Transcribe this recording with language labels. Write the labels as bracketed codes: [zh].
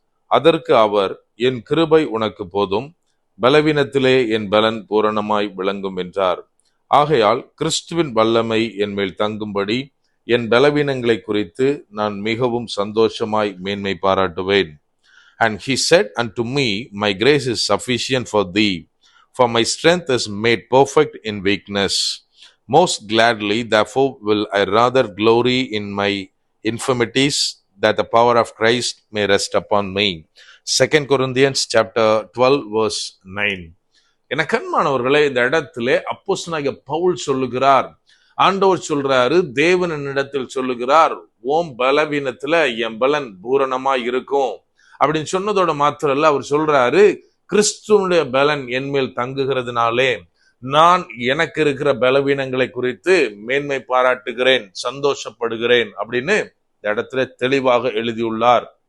[ta] அதற்கு அவர், என் கிருபை உனக்கு போதும், பலவீனத்திலே என் பலன் பூரணமாய் விளங்கும் என்றார். ஆகையால் கிறிஸ்துவின் வல்லமை என் மேல் தங்கும்படி என் பலவீனங்களை குறித்து நான் மிகவும் சந்தோஷமாய் மேன்மை பாராட்டுவேன். [en] And he said unto me, my grace is sufficient for thee, for my strength is made perfect in weakness. Most gladly, therefore, will I rather glory in my infirmities, that the power of Christ may rest upon me. 2 Corinthians chapter 12 verse 9. [ta] என கண்மானவர்களே, இந்த இடத்திலே அப்போஸ்தலனாகிய பவுல் சொல்லுகிறார், ஆண்டவர் சொல்றாரு, தேவன் என்னிடத்தில் சொல்லுகிறார், ஓம் பலவீனத்துல என் பலன் பூரணமா இருக்கும் அப்படின்னு சொன்னதோட மாத்திரம் இல்ல, அவர் சொல்றாரு, கிறிஸ்துவனுடைய பலன் என்மேல் தங்குகிறதுனாலே நான் எனக்கு இருக்கிற பலவீனங்களை குறித்து மேன்மை பாராட்டுகிறேன், சந்தோஷப்படுகிறேன் அப்படின்னு இந்த இடத்துல தெளிவாக எழுதியுள்ளார்.